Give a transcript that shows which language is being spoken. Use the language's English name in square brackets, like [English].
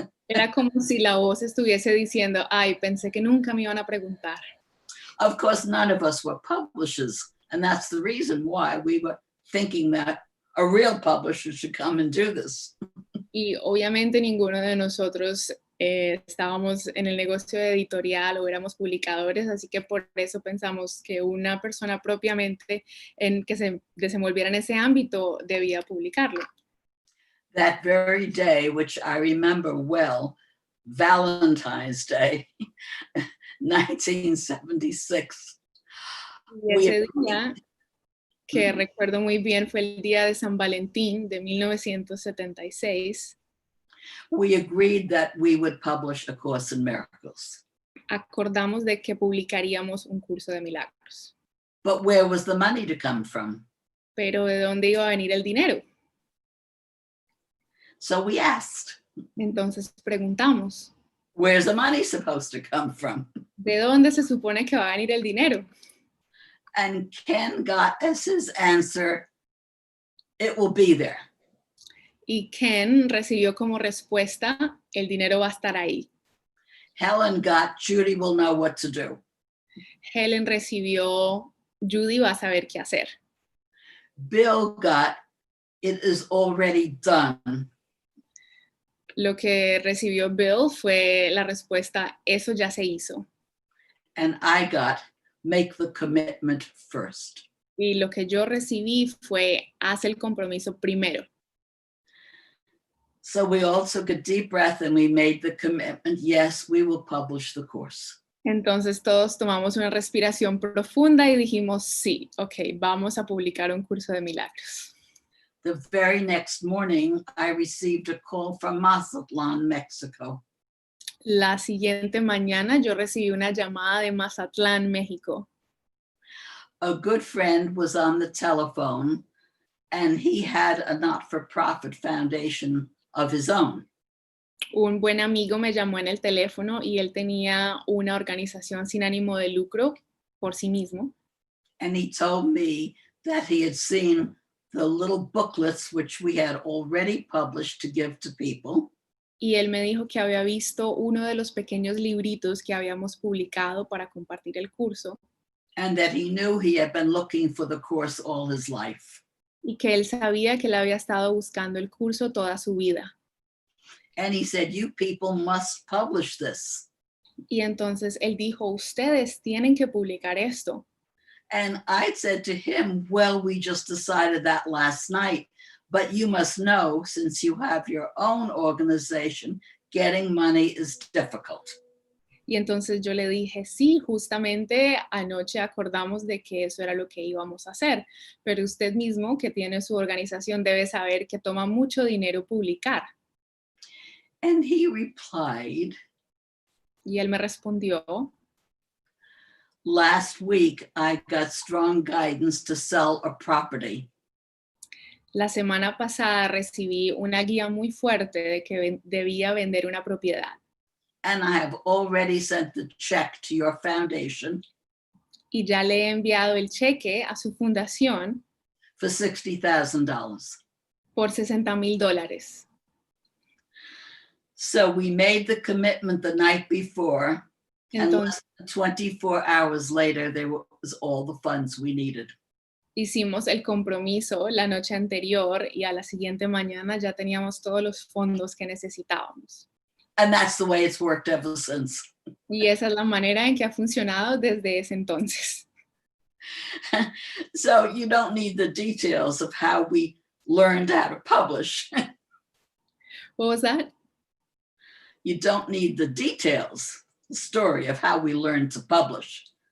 [Spanish] Era como si la voz estuviese diciendo, ay, pensé que nunca me iban a preguntar. [English] Of course, none of us were publishers, and that's the reason why we were thinking that a real publisher should come and do this. [Spanish] Y obviamente ninguno de nosotros estábamos en el negocio editorial o éramos publicadores, así que por eso pensamos que una persona propiamente que se desenvolviera en ese ámbito debía publicarlo. [English] That very day, which I remember well, Valentine's Day, 1976. [Spanish] Y ese día, que recuerdo muy bien, fue el día de San Valentín de 1976. [English] We agreed that we would publish A Course in Miracles. [Spanish] Acordamos de que publicaríamos un curso de milagros. [English] But where was the money to come from? [Spanish] Pero ¿de dónde iba a venir el dinero? [English] So we asked, [Spanish] Entonces preguntamos, [English] where's the money supposed to come from? [Spanish] ¿de dónde se supone que va a venir el dinero? [English] And Ken got as his answer, it will be there. [Spanish] Y Ken recibió como respuesta, el dinero va a estar ahí. [English] Helen got, Judy will know what to do. [Spanish] Helen recibió, Judy va a saber qué hacer. [English] Bill got, it is already done. [Spanish] Lo que recibió Bill fue la respuesta, eso ya se hizo. [English] And I got, make the commitment first. [Spanish] Y lo que yo recibí fue, haz el compromiso primero. [English] So we all took a deep breath and we made the commitment, yes, we will publish the course. [Spanish] Entonces todos tomamos una respiración profunda y dijimos, sí, ok, vamos a publicar un curso de milagros. [English] The very next morning, I received a call from Mazatlan, Mexico. [Spanish] La siguiente mañana yo recibí una llamada de Mazatlán, México. [English] A good friend was on the telephone and he had a not-for-profit foundation of his own. [Spanish] Un buen amigo me llamó en el teléfono y él tenía una organización sin ánimo de lucro por sí mismo. [English] And he told me that he had seen the little booklets which we had already published to give to people. [Spanish] Y él me dijo que había visto uno de los pequeños libritos que habíamos publicado para compartir el curso. [English] And that he knew he had been looking for the course all his life. [Spanish] Y que él sabía que él había estado buscando el curso toda su vida. [English] And he said, you people must publish this. [Spanish] Y entonces él dijo, ustedes tienen que publicar esto. [English] And I said to him, well, we just decided that last night, but you must know, since you have your own organization, getting money is difficult. [Spanish] Y entonces yo le dije, sí, justamente anoche acordamos de que eso era lo que íbamos a hacer, pero usted mismo que tiene su organización debe saber que toma mucho dinero publicar. [English] And he replied, [Spanish] Y él me respondió, [English] last week I got strong guidance to sell a property. [Spanish] la semana pasada recibí una guía muy fuerte de que debía vender una propiedad. [English] And I have already sent the check to your foundation [Spanish] Y ya le he enviado el cheque a su fundación [English] for $60,000. [Spanish] por $60,000. [English] So we made the commitment the night before And [Spanish] Entonces [English] 24 hours later, there was all the funds we needed. [Spanish] hicimos el compromiso la noche anterior y a la siguiente mañana ya teníamos todos los fondos que necesitábamos. [English] And that's the way it's worked ever since. [Spanish] Y esa es la manera en que ha funcionado desde ese entonces. [English] So you don't need the details of how we learned how to publish. What was that? You don't need the details, the story of how we learned to publish.